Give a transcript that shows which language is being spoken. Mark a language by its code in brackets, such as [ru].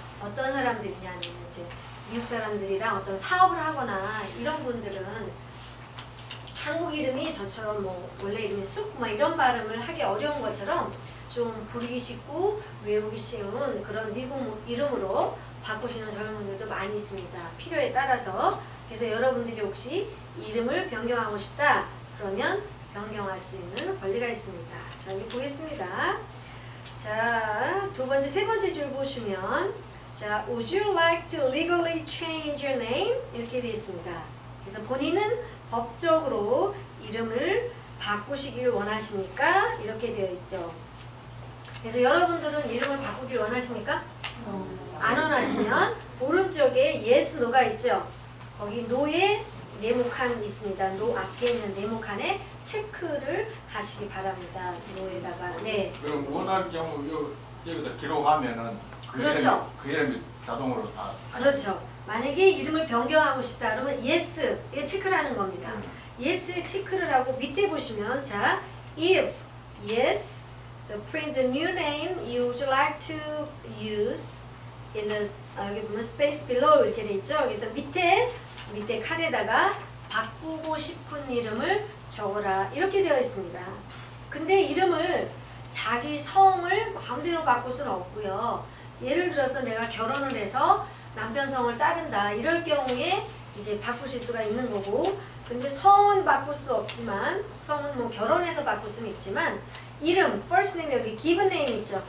[ko] 어떤 사람들이냐면 이제 미국 사람들이랑 어떤 사업을 하거나 이런 분들은 한국 이름이 저처럼 뭐 원래 이름이 쑥 막 이런 발음을 하기 어려운 것처럼 좀 부르기 쉽고 외우기 쉬운 그런 미국 이름으로 바꾸시는 젊은 분들도 많이 있습니다. 필요에 따라서. 그래서 여러분들이 혹시 이름을 변경하고 싶다 그러면 변경할 수 있는 권리가 있습니다. 자, 여기 보겠습니다. 자, 세 번째 줄 보시면 자, [en] would you like to legally change your name? [ko] 이렇게 되어 있습니다. 그래서 본인은 법적으로 이름을 바꾸시길 원하십니까? 이렇게 되어 있죠. 그래서 여러분들은 이름을 바꾸길 원하십니까? 안 원하시면 오른쪽에 yes, no가 있죠. 거기 no에 네모칸 있습니다. no 앞에 있는 네모칸에 체크를 하시기 바랍니다. no에다가. 네. 그럼 원할 경우 여기다 기록하면은 그렇죠. 그 이름이 자동으로 다. 그렇죠. 만약에 이름을 변경하고 싶다 그러면 yes에 체크를 하는 겁니다. yes에 체크를 하고 밑에 보시면 자, [en] if yes, the print the new name you would like to use in the [ko] 여기 보면 [en] space below [ko] 이렇게 돼 있죠. 그래서 밑에 칸에다가 바꾸고 싶은 이름을 적어라 이렇게 되어 있습니다. 근데 이름을 자기 성을 마음대로 바꿀 수는 없고요. 예를 들어서 내가 결혼을 해서 남편 성을 따른다 이럴 경우에 이제 바꾸실 수가 있는 거고, 근데 성은 바꿀 수 없지만 성은 뭐 결혼해서 바꿀 수는 있지만 이름 first name 여기 given name 있죠.